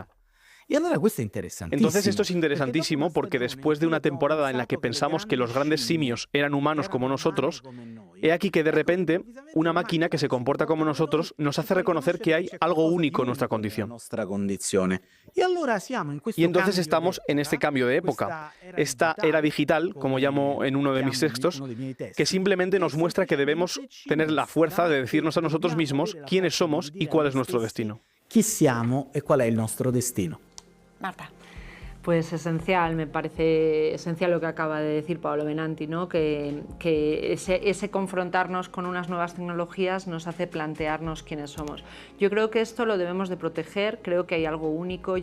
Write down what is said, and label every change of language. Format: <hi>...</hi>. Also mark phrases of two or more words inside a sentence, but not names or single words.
<es>Entonces esto es interesantísimo porque después de una temporada en la que pensamos que los grandes simios eran humanos como nosotros, he aquí que de repente una máquina que se comporta como nosotros nos hace reconocer que hay algo único en nuestra condición. Y entonces estamos en este cambio de época, esta era digital, como llamo en uno de mis textos, que simplemente nos muestra que debemos tener la fuerza de decirnos a nosotros mismos quiénes somos y cuál es nuestro destino.</es> <it>Chi siamo e qual è il nostro destino.</it> <es>Marta. Pues esencial, me parece esencial lo que acaba de decir Paolo Benanti, ¿no? que ese confrontarnos con unas nuevas tecnologías nos hace plantearnos quiénes somos. Yo creo que esto lo debemos de proteger, creo que hay algo único.</es>